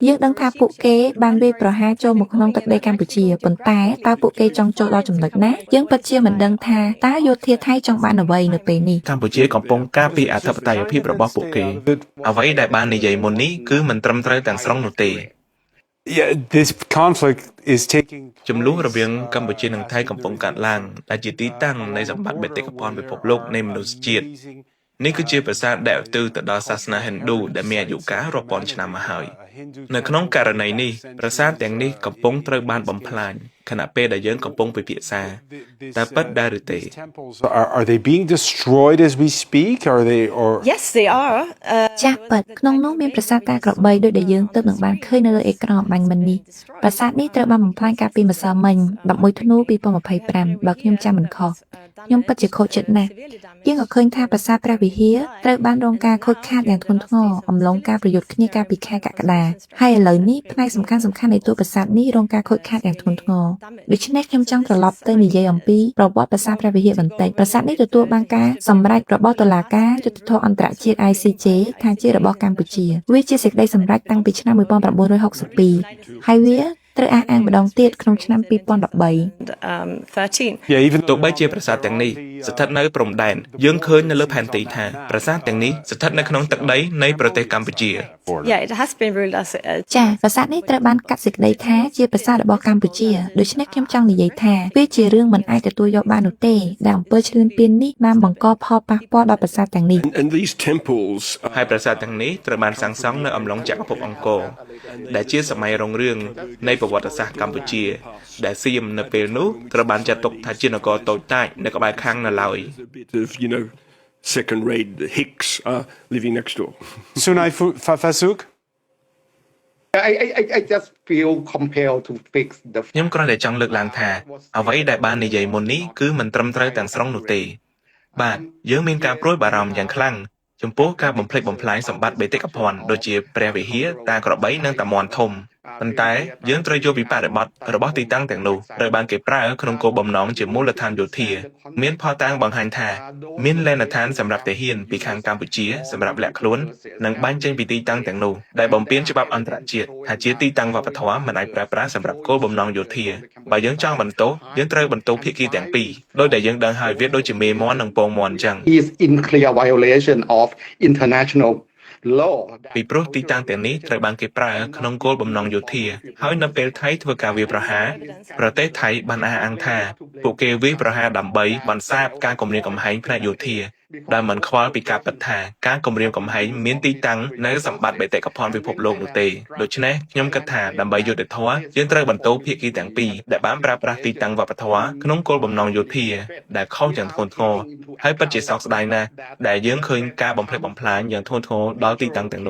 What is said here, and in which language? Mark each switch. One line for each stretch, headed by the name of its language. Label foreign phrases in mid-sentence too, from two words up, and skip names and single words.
Khmer: យើងដឹងថាពួកគេបានវាយប្រហារចូលមកក្នុងទឹកដីកម្ពុជាប៉ុន្តែតើពួកគេចង់ចូលដល់ចំណុចណាយើងពិតជាមិនដឹងថាតើយោធាថៃចង់បានអ្វីនៅពេលនេះ កម្ពុជាកំពុងការពារអធិបតេយ្យភាពរបស់ពួកគេអ្វីដែលបាននិយាយមុននេះគឺមិនត្រឹមត្រូវទាំងស្រុងនោះទេ
English: Yeah, this conflict is taking
Khmer: ចំនួនរវាងកម្ពុជានិងថៃកំពុងកើតឡើងដែលជាទីតាំងនៃសម្បត្តិបេតិកភណ្ឌពិភពលោកនៃមនុស្សជាតិនេះគឺជាប្រាសាទដែលឧទ្ទិសទៅដល់សាសនាហិណ្ឌូដែលមានអាយុកាលរាប់ពាន់ឆ្នាំមកហើយនៅក្នុងករណីនេះប្រាសាទទាំងនេះកំពុងត្រូវបានបំផ្លាញខណៈពេលដែលយើងកំពុងពិភាក្សាតើពិតដែរឬទេ
English: are they being destroyed as we speak are they or Yes, they are.
Khmer: ចាស់ពិតក្នុងនោះមានប្រាសាទតាក្របីដូចដែលយើងទើបនឹងបានឃើញនៅលើអេក្រង់អំបញ្ញមិញនេះប្រាសាទនេះត្រូវបានបំផ្លាញកាលពីម្សិលមិញ11ធ្នូ2025បើ ខ្ញុំចាំមិនខុសខ្ញុំពិតជាខូចចិត្តណាស់យើងក៏ឃើញថាប្រាសាទព្រះវិហារត្រូវបានរងការខូចខាតយ៉ាងធ្ងន់ធ្ងរអំឡុងការប្រយុទ្ធគ្នាកាលពីខែកក្កដាហើយឥឡូវនេះផ្នែកសំខាន់នៃតួប្រាសាទនេះរងការខូចខាតយ៉ាងធ្ងន់ធ្ងរដូច្នេះខ្ញុំចង់ត្រឡប់ទៅនិយាយអំពីប្រវត្តិប្រាសាទព្រះវិហារបន្តិចប្រាសាទនេះទទួលបានការសម្រេចរបស់តុលាការយុត្តិធម៌អន្តរជាតិ ICJ ថាជារបស់កម្ពុជាវាជាសេចក្តីសម្រេចតាំងពីឆ្នាំ1962ហើយវាត្រូវអះអាងម្ដងទៀតក្នុងឆ្នាំ2013 13.
English: yeah even
Khmer: ទោះបីជាប្រាសាទទាំងនេះស្ថិតនៅព្រំដែនយើងឃើញនៅលើផែនទីថាប្រាសាទទាំងនេះស្ថិតនៅក្នុងទឹកដីនៃប្រទេសកម្ពុជា
English: Yeah, it has been ruled as
Khmer: ចាប្រាសាទនេះត្រូវបានកាត់សេចក្តីថាជាប្រាសាទរបស់កម្ពុជាដូច្នេះខ្ញុំចង់និយាយថាវាជារឿងមិនអាចទទួលយកបាននោះទេដែលអំពើឈ្លានពាននេះបានបង្កផលប៉ះពាល់ដល់ប្រាសាទទាំងនេះ
English: and these temples
Khmer: ហើយប្រាសាទទាំងនេះត្រូវបានសាងសង់នៅអំឡុងចក្រភពអង្គរដែលជាសម័យរុងរឿងនៃប្រវត្តិសាស្ត្រកម្ពុជាដែលសៀមនៅពេលនោះត្រូវបានចាត់ទុកថាជានគរតូចតាចនៅក្បែរខាងនៅឡើយ
English: a bit of second rate Hicks living next door Sunai Fasuk I just feel compelled to fix the
Khmer: ខ្ញុំគ្រាន់តែចង់លើកឡើងថាអ្វីដែលបាននិយាយមុននេះគឺមិនត្រឹមត្រូវទាំងស្រុងនោះទេបាទយើងមានការព្រួយបារម្ភយ៉ាងខ្លាំងចំពោះការបំផ្លិចបំផ្លាញសម្បត្តិបេ តិកភណ្ឌដូចជាព្រះវិហារតាក្របីនិងតាមាន់ធំប៉ុន្តែយើងត្រូវយល់ពីបរិបទរបស់ទីតាំងទាំងនោះត្រូវបានគេប្រើក្នុងគោលបំណងជាមូលដ្ឋានយោធាមានផតាំងបង្ហាញថាមានលែនដ្ឋានសម្រាប់ទាហានពីខាងកម្ពុជាសម្រាប់លាក់ខ្លួននិងបាញ់ចេញពីទីតាំងទាំងនោះដែលបំពានច្បាប់អន្តរជាតិថាជាទីតាំងវប្បធម៌មិនអាចប្រើប្រាស់សម្រាប់គោលបំណងយោធាបើយើងចង់បន្ទោសយើងត្រូវបន្ទោសភាគីទាំងពីរដោយដែលយើងដឹងហើយវាដូចជាមេមន់និងពងមន់អញ្ចឹង
English: is in clear violation of international law
Khmer: ពីព្រោះទីតាំងទាំងនេះត្រូវបានគេប្រើក្នុងគោលបំណងយោធាហើយនៅពេលថៃធ្វើការវាយប្រហារប្រទេសថៃបានអះអាងថា ពួកគេវាយប្រហារដើម្បីបន្សាបការគំរាមកំហែងផ្នែកយោធាដែលមិនខ្វល់ពីការពិតថាការគំរាមកំហែងមានទីតាំងនៅសម្បត្តិបេតិកភណ្ឌពិភពលោកនោះទេដូច្នេះខ្ញុំគិតថាដើម្បីយុត្តិធម៌យើងត្រូវបន្ទោសភាគីទាំងពីរដែលបានប្រើប្រាស់ទីតាំងវប្បធម៌ក្នុងគោលបំណងយោធាដែលខុសយ៉ាងធ្ងន់ធ្ងរហើយពិតជាសោកស្ដាយណាស់ដែលយើងឃើញការបំផ្លិចបំផ្លាញយ៉ាងធ្ងន់ធ្ងរដល់ទីតាំងទាំងនោះ